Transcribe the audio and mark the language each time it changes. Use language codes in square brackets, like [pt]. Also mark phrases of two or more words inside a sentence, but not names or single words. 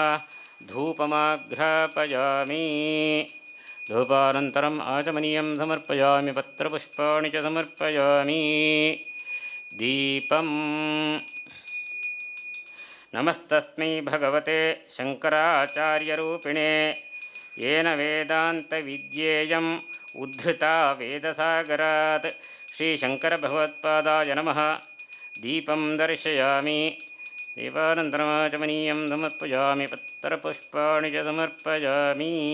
[sa] ధూపమాఘ్రాపయామి. ధూపానంతరం ఆచమనీయం సమర్పయామి. పత్రపుష్పాణి చ సమర్పయామి. దీపం. నమస్తస్మై భగవతే శంకరాచార్యరూపిణే येन वेदान्तविद्येयं उद्धृता वेदसागरात्. श्रीशंकरभगवत्पादाय नमः. दीपं दर्शयामि. दीपानन्तरमाचमनीयं समर्पयामि. पत्रपुष्पाणि च समर्पयामि.